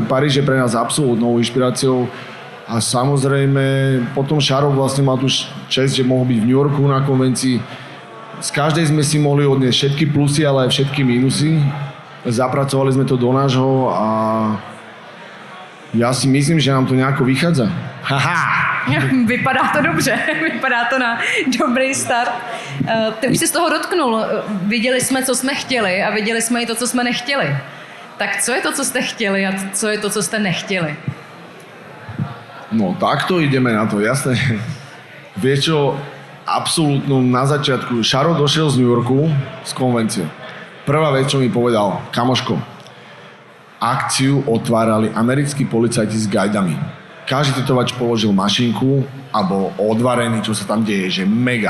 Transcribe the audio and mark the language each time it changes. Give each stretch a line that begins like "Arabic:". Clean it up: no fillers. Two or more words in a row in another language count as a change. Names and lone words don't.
Slovak: Paríž je pre nás absolútnou inšpiráciou a samozrejme potom Šarov vlastne mal tu čest, že mohol byť v New Yorku na konvencii. Z každej sme si mohli odniesť všetky plusy, ale aj všetky mínusy. Zapracovali sme to do nášho a ja si myslím, že nám to nejako vychádza. Haha!
Czech: Vypadá to dobře, vypadá to na dobrý start. Ty už si z toho dotknul. Viděli jsme, co jsme chtěli a viděli jsme i to, co jsme nechtěli. Tak co je to, co jste chtěli a co je to, co jste nechtěli?
Slovak: No takto ideme na to, jasné. Vieš čo, absolútno na začiatku, Šaro došiel z New Yorku z konvencie. Prvá vec, čo mi povedal, kamoško, akciu otvárali americkí policajti s guidami. Každý tetovač položil mašinku a bol odvarený, čo sa tam deje, že mega.